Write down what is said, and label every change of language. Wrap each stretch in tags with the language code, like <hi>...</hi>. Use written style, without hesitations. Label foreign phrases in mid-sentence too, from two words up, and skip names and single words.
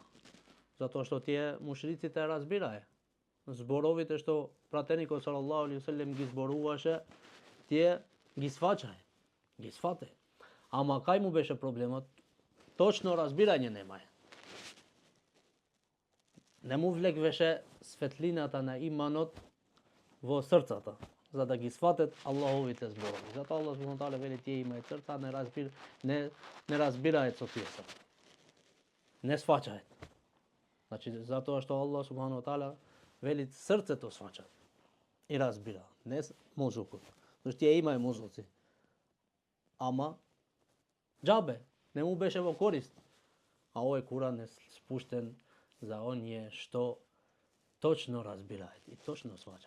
<mk>Затоа што тие мушриците разбирае. Зборовите што пратеникот</mk> <ar>صلى الله عليه وسلم</ar> <mk>ги зборуваше, тие ги сваќае, ги свате. Ама кај му беше проблемот? Точно разбирање немае. Не му влегвеше светлината на иманот во срцата, за да ги сватат Аллаховите зборови. Затоа Аллах</mk> <ar>سبحانه وتعالى</ar> <mk>вели тие имаат срца, не разбираат со тие срца. Не сваќаат. Значи затоа што Аллах</mk> <ar>سبحانه وتعالى</ar> <mk>вели срцето сваќа и разбира, не мозокот. Зашто тие имаат мозоци. Ама џабе, не му беше во корист. А овој Куран е спуштен за оние што точно разбираат и точно сваќаат.</mk>